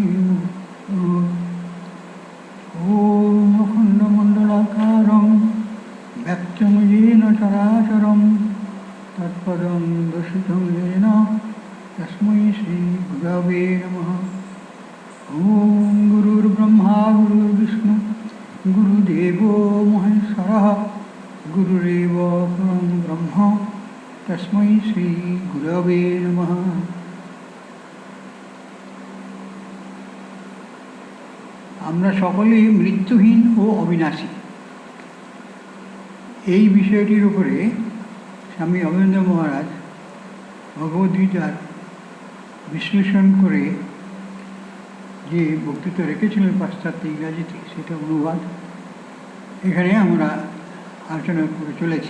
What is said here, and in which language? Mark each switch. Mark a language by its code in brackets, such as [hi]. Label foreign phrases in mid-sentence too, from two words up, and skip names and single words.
[sa] ॐ अखण्डमण्डलाकारं व्यक्तं येन चराचरं तत्पदं दर्शितं येन तस्मै श्रीगुरवे नमः। ॐ गुरुर्ब्रह्मा गुरुर्विष्णु गुरुदेवो महेश्वरः गुरुरेव परं ब्रह्म तस्मै श्रीगुरवे नमः। [bn] আমরা সকলেই মৃত্যুহীন ও অবিনাশী, এই বিষয়টির উপরে স্বামী অবনীন্দ্র মহারাজ ভগবদ্গীতার বিশ্লেষণ করে যে বক্তৃতা রেখেছিলেন পাশ্চাত্য ইংরাজিতে, সেটা অনুবাদ এখানে আমরা আলোচনা করে চলেছি।